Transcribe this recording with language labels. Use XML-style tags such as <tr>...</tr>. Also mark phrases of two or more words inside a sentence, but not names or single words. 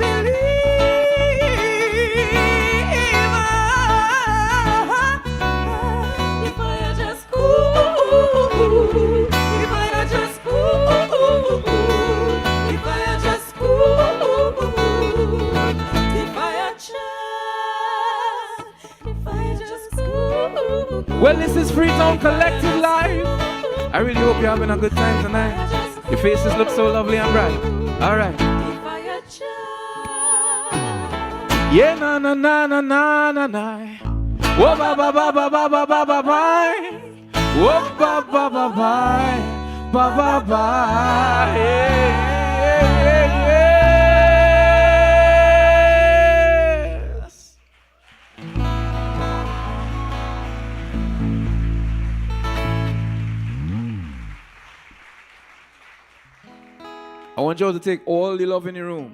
<en>If I just cool, if I just cool, if I just cool, if I just cool. Well, this is Freetown Collective Live. I really hope you're having a good time tonight. Your faces look so lovely and bright. All right. Yeah, na na na na na na na. Whoa, ba ba ba ba ba ba ba ba ba. Whoa, ba ba ba ba ba ba ba. Yes. I want you all to take all the love in your room.</en>